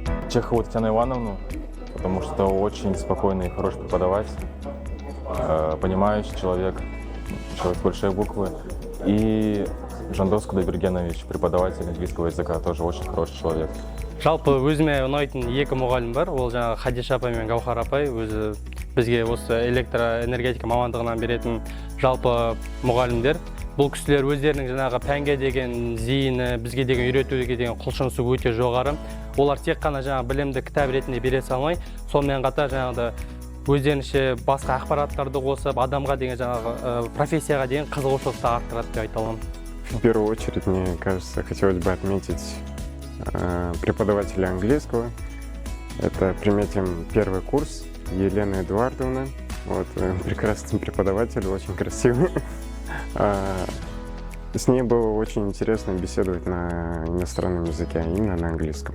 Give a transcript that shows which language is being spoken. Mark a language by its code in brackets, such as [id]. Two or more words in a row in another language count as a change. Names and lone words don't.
[ru] Чехову Татьяну Ивановну, потому что очень спокойный и хороший преподаватель, понимающий человек, человек с большой буквы. И Жандоску Дайбергенович, преподаватель английского языка, тоже очень хороший человек. [kk] Жалпы өзіме ұнайтын екі мұғалім бар, ол жаңағы Хадиша апай мен Гаухар апай, өзі бізге осы электроэнергетика мамандығынан беретін жалпы мұғалімдер. Бұл кісілер өздерінің жаңағы пәнге деген зейіні, бізге деген үйретуге деген құлшынысы өте жоғары. Олар тек қана жаңағы білімді кітап ретінде бере салмай, сонымен қатар жаңағы өздерінше басқа ақпараттарды қосып, адамға деген жаңағы профессияға деген қызығушылықты арттырады деп айта аламын. [ru] В первую очередь, мне кажется, хотелось бы отметить преподавателя английского. Это приметим первый курс Елена Эдуардовна. Вот, прекрасный преподаватель, очень красивый. С ней было очень интересно беседовать на иностранном языке, а именно на английском.